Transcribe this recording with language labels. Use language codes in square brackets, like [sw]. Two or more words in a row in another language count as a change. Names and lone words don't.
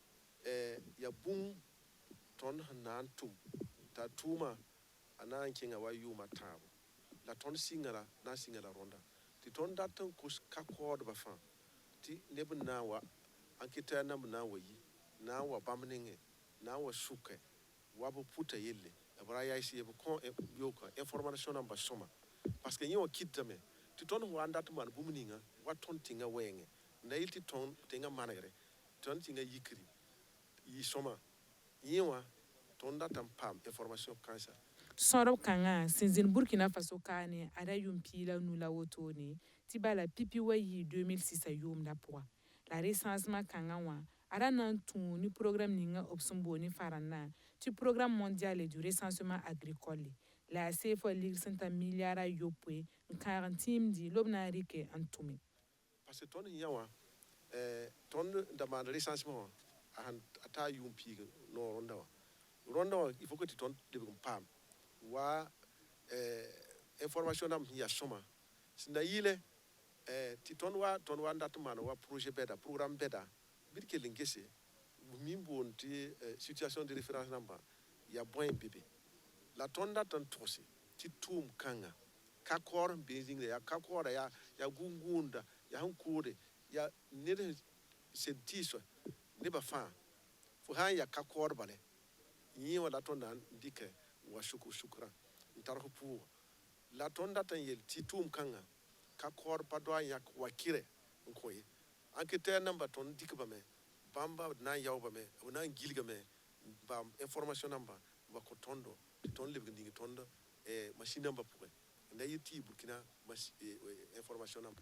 [ro] ya bũmb tõnd sẽn na n tʋm t'a tʋʋmã a na n kẽnga wa yʋʋmã tãabo la tõnd sɩnga la na n sɩnga la rõnda tɩ tõnd dat n kos ka-kaoodbã fãa tɩ neb n na n wa enquêteur nambd na n wa yi na n wa bãmb nengẽ na n wa sʋkɛ wa b pʋta yelle b ra yaɩs ye b kõ yookã information nambã sõma [fr] parce que [ro] yẽ wã kɩtame tɩ tõnd sẽn wa n dat n maan bũmb ninga wa tõnd tɩngã wɛɛngẽ na yɩl tɩ tõnd tẽngã manegre tõnd tɩngã yikri yɩ sõma yẽ wã tõnd dat n paam information kãnsa sõdb kãngã sẽn zĩnd burkina faso kaane a ra yʋʋm piila nu la wotone tɩ bala pipi wa yɩɩ 2006 a yʋʋmda pʋga la recensement kãngã wã a ra na n tũu ne programme ninga b sẽn boone farãndã tɩ [fr] programme mondial du recensement agricole [ro] la a seefã ligd sẽn tar milliard a yopoe n kãag n tɩɩmdi lob na n rɩke n tʋme [fr] parce que [ro] tõnd yã wã tõnd da maan recensement wã a taa yʋʋm piig no rõnda wã [fr] il faut que [ro] tɩ tõnd lebg n paam wa information nam sẽn ya sõma sẽn da yɩlɛ tɩ tõnd wa n dat n maan wa projet bɛda programme bɛda bɩd kell n gese min boond tɩ [fr] situation de référence [ro] nambã ya bõe n bebe la tõnd dat n togse tɩ tʋʋm kãnga ka kaoor n bee zĩngra yaa ka kaoora yaa gũn-gũunda yaa sẽn koode yaa ned sẽn tɩɩsã nebã fãa fo sã n ya ka kaood bale yẽ wã la tõnd na n dɩkɛ n wa sʋkrã n tar f pʋʋgã la tõnd dat n yel tɩ tʋʋm kãngã ka kaood pa doa n yãk wa kɩrɛ n kõ ye enquêteur nambã tõnd dɩkbame bãmba d na n yaoobame b na n gilgame n baam information nambã n wa kõ tõndo tɩ tõnd lebg ning tõnd machine nambã pʋgẽ n da yɩ tɩ yɩ burkina information nambã